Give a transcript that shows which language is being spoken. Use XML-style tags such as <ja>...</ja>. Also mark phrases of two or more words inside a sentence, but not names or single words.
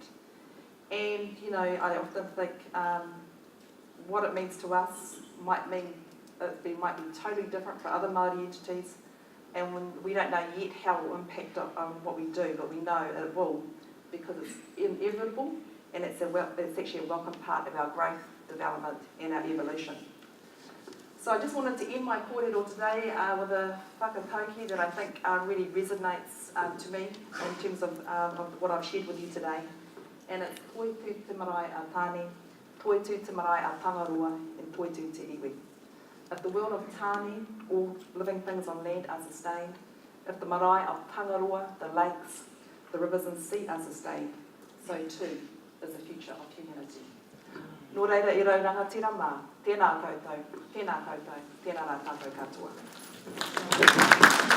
<en>And, I often think what it means to us might be totally different for other Māori entities, and we don't know yet how it will impact on what we do, but we know it will, because it's inevitable, and it's actually a welcome part of our growth, development, and our evolution. So I just wanted to end my kōrero today with a whakatauki that I think really resonates to me in terms of what I've shared with you today. And it's</en> <mi>toi tū te marae a tāne, toi tū te marae a tangaroa, and toi tū te iwi.</mi> <en>If the world of tāne, all living things on land are sustained, if the marae of tangaroa, the lakes, the rivers and sea are sustained, so too is the future of humanity.</en> <mi>Nō reira I rauranga tira mā, tēnā koutou, tēnā koutou, tēnā rā tātou katoa.</mi>